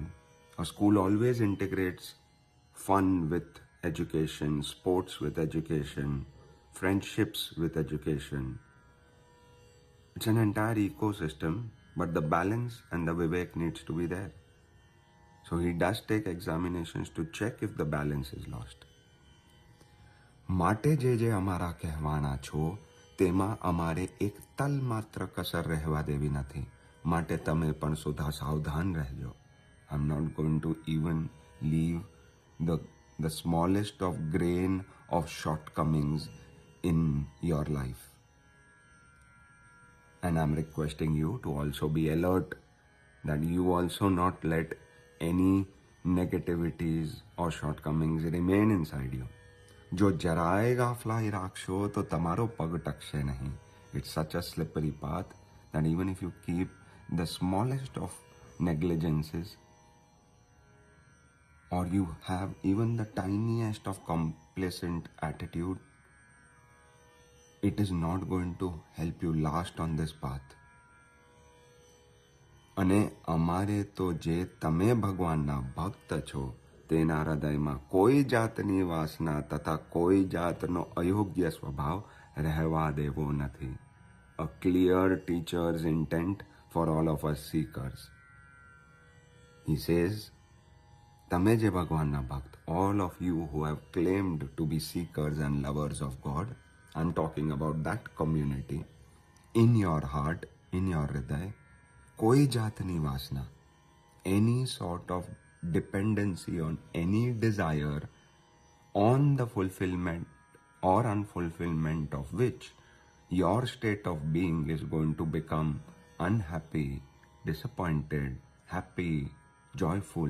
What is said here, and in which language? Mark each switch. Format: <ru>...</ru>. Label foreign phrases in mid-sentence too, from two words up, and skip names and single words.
<en>A school always integrates fun with education, sports with education, friendships with education. It's an entire ecosystem but the balance and the vivek needs to be there. So he does take examinations to check if the balance is lost.</en> <gu>માટે જે અમારા કહેવાના છો તેમાં અમારે એક તલ માત્ર કસર રહેવા દેવી નથી. માટે તમે પણ સુધા સાવધાન રહેજો.</gu> <en>I'm not going to even leave the smallest of grain of shortcomings in your life. And I'm requesting you to also be alert that you also not let any negativities or shortcomings remain inside you.</en> <gu>જો જરાએ ગાફલાઈ રાખશો તો તમારો પગ ટકશે નહીં.</gu> <en>It's such a slippery path that even if you keep the smallest of negligences or you have even the tiniest of complacent attitude, it is not going to help you last on this path.</en> <gu>અને અમારે તો જે તમે ભગવાનના ભક્ત છો તેના હૃદયમાં કોઈ જાતની વાસના તથા કોઈ જાતનો અયોગ્ય સ્વભાવ રહેવા દેવો નથી.</gu> <en>A clear teacher's intent for all of us seekers. He says,</en> <gu>તમે જે ભગવાનના ભક્ત,</gu> <en>all of you who have claimed to be seekers and lovers of God, I'm talking about that community, in your heart, in your hृदय,</en> <gu>કોઈ જાતની વાસના,</gu> <en>any sort of dependency on any desire on the fulfillment or unfulfillment of which your state of being is going to become unhappy, disappointed, happy, joyful.</en>